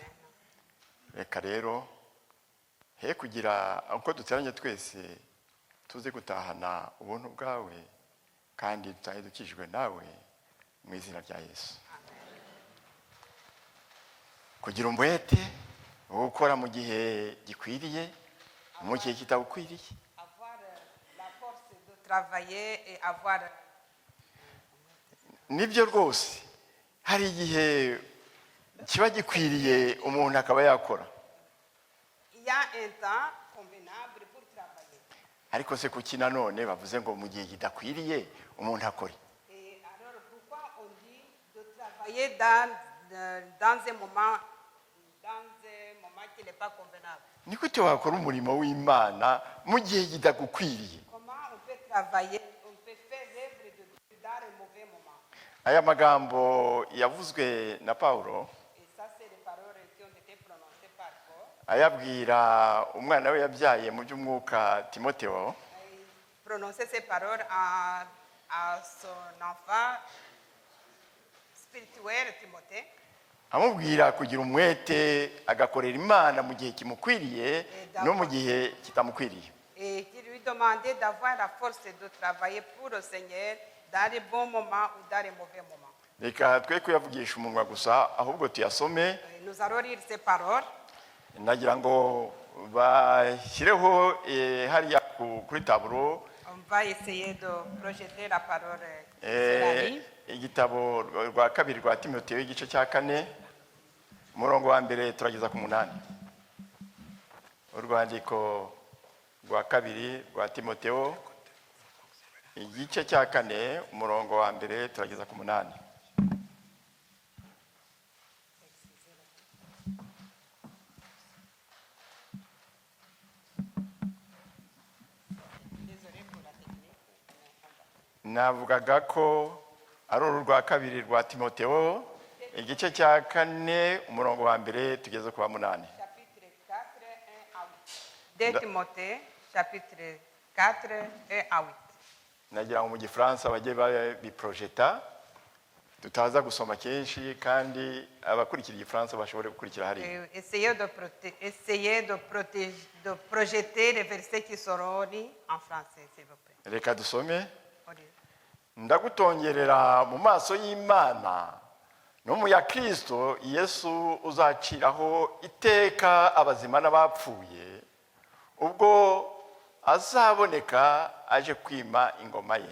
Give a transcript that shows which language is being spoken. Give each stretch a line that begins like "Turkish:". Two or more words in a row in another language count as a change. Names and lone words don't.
Kinyarwanda: Reka rero he kugira uko duteranye twese tuze gutahana ubuntu bwawe, kandi dutahe dukijwe nawe mu izina rya Yesu. Kugira umwete wo gukora mu gihe gikwiriye, mu gihe kitagukwiriye.
French: Avoir la force de travailler et avoir
Kinyarwanda: Nibyo rwose hari igihe kiba gikwiriye umuntu akaba yakora,
French: il y a un temps convenable pour travailler.
Kinyarwanda: ariko se kuki nanone bavuze ngo mu gihe kidakwiriye umuntu akore?
French: Et alors pourquoi on dit de travailler dans un moment qui n'est pas convenable?
Kinyarwanda: Ni gute wakora umurimo w'Imana mu gihe kidagukwiriye?
French: Comment on peut travailler, on peut faire l'œuvre de Dieu dans un mauvais moment?
Kinyarwanda: Aya magambo yavuzwe na Paulo
French: Et ça, c'est les paroles qui ont été prononcées par Paul.
Kinyarwanda: ayabwira umwana we yabyaye mu by'umwuka Timotheo,
French: Il prononçait ces paroles à son enfant spirituel Timothée.
Kinyarwanda: amubwira kugira umwete agakorera Imana mu gihe kimukwiriye no mu gihe kitamukwiriye.
French: Et qui lui demandait d'avoir la force de travailler pour le Seigneur dans les bons moments ou dans les mauvais moments.
Kinyarwanda: Reka twe kuyavugisha umunwa gusa, ahubwo tuyasome.
French: Et nous allons lire ces paroles.
Kinyarwanda: Nagira ngo bashyireho hariya kuri taburo
French: On va essayer de projeter la parole. Cela
Kinyarwanda: igitabo rwa kabiri rwa Timotheo igice cya 4 umurongo wa mbere turageza ku 8. Urwandiko rwa kabiri rwa Timotheo igice cya 4 umurongo wa mbere turageza ku 8.
French: Désolé pour la technique.
Kinyarwanda: Navugaga ko ari uru rwa kabiri rwa Timotheo igice cya 4 umurongo wa mbere tugeze ku 8.
French: Chapitre 4, 1 à 8. De Timothée, chapitre 4, 1 à 8.
Kinyarwanda: Nagira ngo mu gifaransa bajye babiprojeta tutaza gusoma kenshi, kandi abakurikira igifaransa bashobore gukurikira hari.
French: Essayez de projeter les versets qui seront lus en français, s'il vous plaît.
Kinyarwanda: Reka dusome.
French: On lit.
Kinyarwanda: Ndagutongerera mu maso y'Imana no mu ya Kristo Yesu uzaciraho iteka abazima n'abapfuye ubwo azaboneka aje kwima ingoma ye.